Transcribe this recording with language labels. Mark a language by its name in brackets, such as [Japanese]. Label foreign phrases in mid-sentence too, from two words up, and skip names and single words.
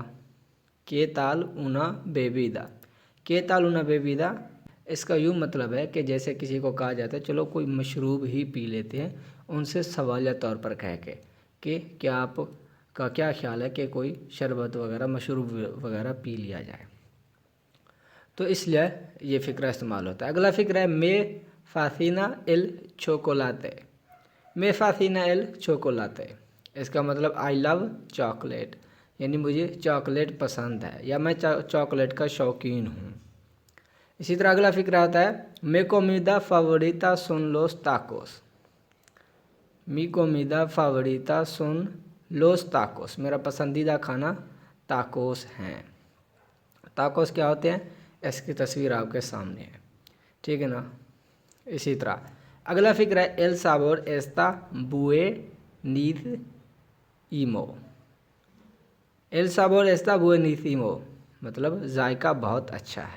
[Spanish] Qué tal una bebida, Qué tal una bebida, [Urdu] اس کا یوں مطلب ہے کہ جیسے کسی کو کہا جاتا ہے چلو کوئی مشروب ہی پی لیتے ہیں، ان سے سوالیہ طور پر کہہ کے کہ کیا آپ کا کیا خیال ہے کہ کوئی شربت وغیرہ مشروب وغیرہ پی لیا جائے، تو اس لیے یہ فقرہ استعمال ہوتا ہے۔ اگلا فقرہ ہے [Spanish] Me fascina el chocolate. Me fascina el chocolate, [Urdu] اس کا مطلب [English] I love chocolate, [Urdu] یعنی مجھے چاکلیٹ پسند ہے یا میں چاکلیٹ کا شوقین ہوں۔ اسی طرح اگلا فقرہ آتا ہے [Spanish] Mi comida favorita son los tacos. Mi comida favorita son los tacos, [Urdu] میرا پسندیدہ کھانا تاکوس ہیں۔ تاکوس کیا ہوتے ہیں، اس کی تصویر آپ کے سامنے ہے، ٹھیک ہے نا۔ اسی طرح اگلا فقرہ ہے [Spanish] El sabor está buenísimo. El sabor está buenísimo, [Urdu] مطلب ذائقہ بہت اچھا ہے۔